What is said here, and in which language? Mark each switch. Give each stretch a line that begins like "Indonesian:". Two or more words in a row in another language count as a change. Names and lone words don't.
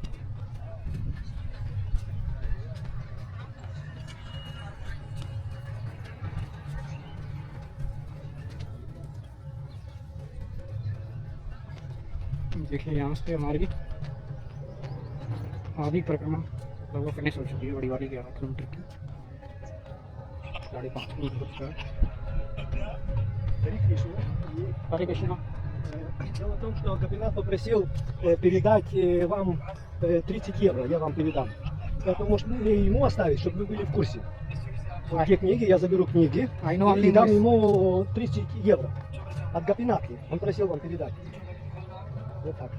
Hindi: देखिए यहाँ से हमारी आधी परिक्रमा लगभग फिनिश हो चुकी है, बड़ी वाली 11 किलोमीटर की, 5.5 किलोमीटर। हरे कृष्णा।
Russian: Дело в том, что Гапинат попросил передать вам 30 евро, я вам передам. Это может мне ему оставить, чтобы вы были в курсе. Вот те книги, я заберу книги и дам ему 30 евро от Гапинатки. Он просил вам передать. Вот так.